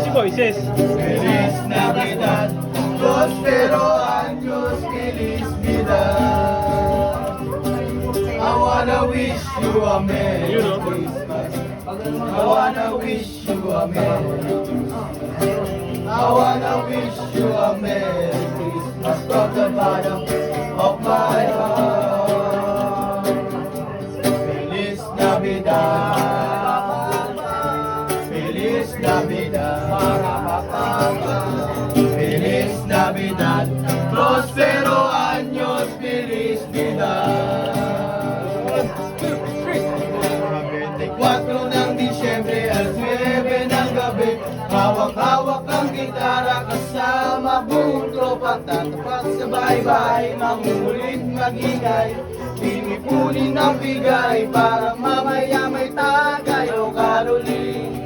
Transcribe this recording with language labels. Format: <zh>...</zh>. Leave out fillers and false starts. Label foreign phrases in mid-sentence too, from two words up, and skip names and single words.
<es>Moises. Feliz Navidad, prospero años, feliz vida.</es> <en>I wanna wish you a Merry Christmas. I wanna wish you a Merry Christmas. I wanna wish you a Merry Christmas from the bottom of my heart.</en> <es>Feliz Navidad, Feliz Navidad, Feliz Navidad, prospero años, feliz vida.</es> <tl>24 ng Disyembre, alas 9 ng gabi, hawak-hawak ang gitara kasama buong tropa. Tatapat sa bahay-bahay, mangulit magingay, pinipunin ang bigay para mamaya may tagay o karoling.</tl>